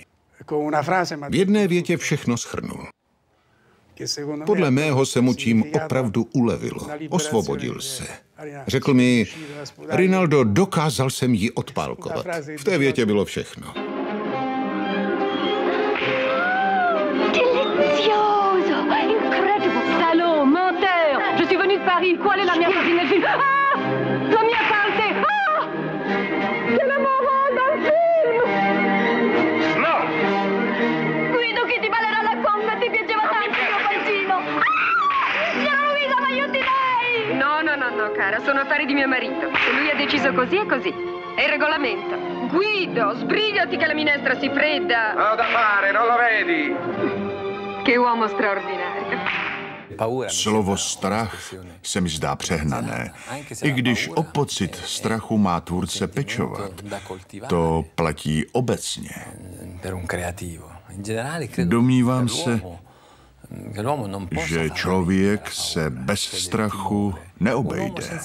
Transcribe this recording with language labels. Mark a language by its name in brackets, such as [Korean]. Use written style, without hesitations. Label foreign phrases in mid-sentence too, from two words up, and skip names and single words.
[Czech] V jedné větě všechno shrnul. Podle mého se mu tím opravdu ulevilo. Osvobodil se. Řekl mi, Rinaldo, dokázal jsem ji odpálkovat. V té větě bylo všechno. [Italian] Delizioso! [English] Incredible! [French] Salaud, menteur! Je suis venu de Paris. [Italian] Qual est la mia parte nel film? Ah! La mia parte! Ah! [French] C'est la morale d'un film! [Italian] No! Guido che ti ballerà la conga, ti piaceva tanto il mio pancino! Ah! Signora Luisa, ma aiuti lei! No, cara, sono affari di mio marito. Se lui ha deciso così, è così. È il regolamento. Guido, sbrigati che la minestra si fredda. Ho da fare, non lo vedi? Che uomo straordinario. [Czech] Slovo strach se mi zdá přehnané. I když o pocit strachu má tvůrce pečovat, to platí obecně. Domnívám se, že člověk se bez strachu neobejde.